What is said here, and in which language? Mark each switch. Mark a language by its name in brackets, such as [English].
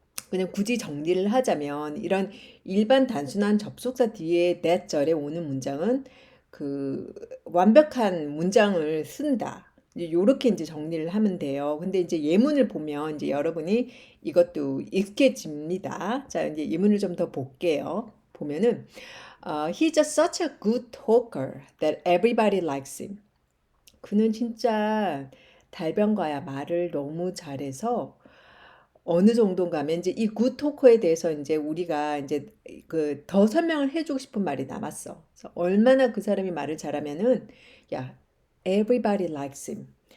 [Korean] 그냥 굳이 정리를 하자면 이런 일반 단순한 접속사 뒤에 that 절에 오는 문장은 그 완벽한 문장을 쓴다. 이제 요렇게 이제 정리를 하면 돼요. 근데 이제 예문을 보면 이제 여러분이 이것도 익숙해집니다. 자, 이제 예문을 좀 더 볼게요. 보면은 [English] he's just such a good talker that everybody likes him. [Korean] 그는 진짜 달변가야 말을 너무 잘해서 어느 정도인가 하면 이제 이 굿토커에 대해서 이제 우리가 이제 그 더 설명을 해주고 싶은 말이 남았어. 그래서 얼마나 그 사람이 말을 잘하면은 야, [English] everybody likes him.